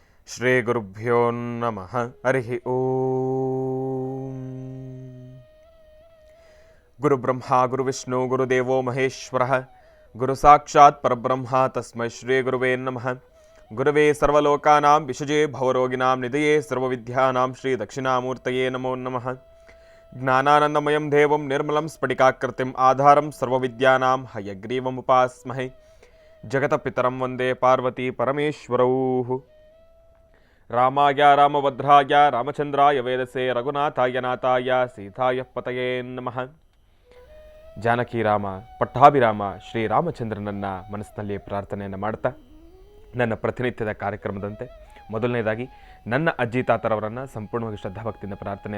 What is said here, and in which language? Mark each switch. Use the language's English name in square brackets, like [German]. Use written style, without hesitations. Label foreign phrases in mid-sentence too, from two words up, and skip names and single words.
[Sanskrit] ಶ್ರೀ ಗುರುಭ್ಯೋ ನಮಃ. ಹರಿ ಓಂ. ಗುರು ಬ್ರಹ್ಮ ಗುರು ವಿಷ್ಣು ಗುರುದೇವೋ ಮಹೇಶ್ವರ ಗುರು ಸಾಕ್ಷಾತ್ ಪರಬ್ರಹ್ಮ ತಸ್ಮೈ ಶ್ರೀ ಗುರುವೇ ನಮಃ. ಗುರುವೇ ಸರ್ವಲೋಕಾನಾಂ ವಿಷಜೇ ಭವರೋಗಿಣಾಂ ನಿಧಯೇ ಸರ್ವವಿದ್ಯಾನಾಂ ಶ್ರೀ ದಕ್ಷಿಣಾಮೂರ್ತಯೇ ನಮೋ ನಮಃ. ಜ್ಞಾನಾನಂದಮಯಂ ದೇವಂ ನಿರ್ಮಲಂ ಸ್ಫಟಿಕಾಕೃತಿಂ ಆಧಾರಂ ಸರ್ವವಿದ್ಯಾನಾಂ ಹಯಗ್ರೀವಮುಪಾಸ್ಮಹೇ. ಜಗತಪಿತರಂ ವಂದೇ ಪಾರ್ವತಿ ಪರಮೇಶ್ವರೌ. ರಾಮಾಯ ರಾಮಭದ್ರಾಯ ರಾಮಚಂದ್ರಾಯ ವೇದಸೆ ರಘುನಾಥಾಯ ನಾಥಾಯ ಸೀತಾಯ ಪತಯೇ ನಮಃ. [Kannada] ಜಾನಕಿ ರಾಮ ಪಟ್ಟಾಭಿರಾಮ ಶ್ರೀರಾಮಚಂದ್ರನನ್ನ ಮನಸ್ಸಿನಲ್ಲಿ ಪ್ರಾರ್ಥನೆಯನ್ನು ಮಾಡ್ತಾ, ನನ್ನ ಪ್ರತಿನಿತ್ಯದ ಕಾರ್ಯಕ್ರಮದಂತೆ ಮೊದಲನೇದಾಗಿ ನನ್ನ ಅಜ್ಜಿ ತಾತರವರನ್ನು ಸಂಪೂರ್ಣವಾಗಿ ಶ್ರದ್ಧಾಭಕ್ತಿಯಿಂದ ಪ್ರಾರ್ಥನೆಯನ್ನು